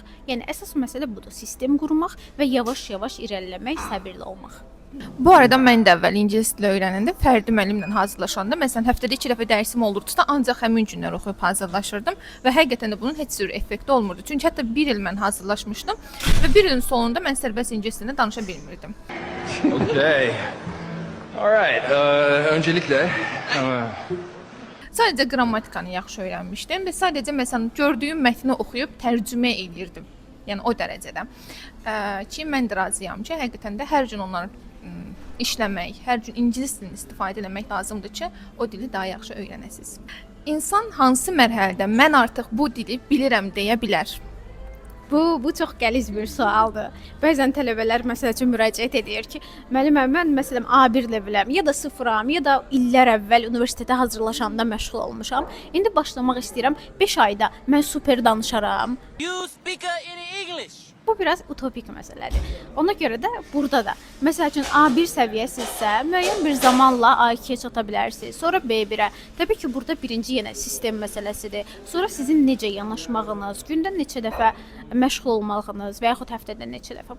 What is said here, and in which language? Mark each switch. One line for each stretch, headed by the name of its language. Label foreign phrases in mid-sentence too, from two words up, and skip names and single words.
Azerbaijani: Yəni əsas məsələ budur, sistem qurmaq və yavaş-yavaş irəliləmək, səbirli olmaq. Bu arada mən də əvvəl ingilis dili öyrənəndə fərdi müəllimlə hazırlaşanda, məsələn, həftədə 2 dəfə dərsim olurdusa, ancaq həmin günlər oxuyub hazırlaşırdım və həqiqətən də bunun heç cür effekti olmurdu. Çünki hətta 1 il mən hazırlaşmışdım və 1 ilin sonunda mən sərbəst ingilis dilində danışa bilmirdim.
English: Okay. All right. Öncelikle
Azerbaijani: Sadəcə qrammatikanı yaxşı öyrənmişdim və sadəcə məsələn gördüyüm mətni oxuyub tərcümə edirdim. Yəni o dərəcədə. Ki mən də razıyam ki, həqiqətən də hər gün onları işləmək, hər gün ingilis dilini istifadə etmək lazımdır ki, o dili daha yaxşı öyrənəsiniz. İnsan hansı mərhələdə mən artıq bu dili bilirəm deyə bilər? Bu çox qəliz bir sualdır. Bəzən tələbələr məsəl üçün müraciət edir ki, müəllimə mən məsələn A1 leveləm, ya da sıfıram, ya da illər əvvəl universitetə hazırlaşanda məşğul olmuşam. İndi başlamaq istəyirəm. 5 ayda mən super danışaram.
English: You speak in English.
Azerbaijani: Bu biraz utopik məsələdir. Ona görə də burada da məsəl üçün A1 səviyyəsizsə, müəyyən bir zamanla A2-yə çata bilərsiniz. Sonra B1-ə. Təbii ki, burada birinci yenə sistem məsələsidir. Sonra sizin necə yanaşmağınız, gündə neçə dəfə məşğul olmağınız və yaxud həftədə neçə dəfə.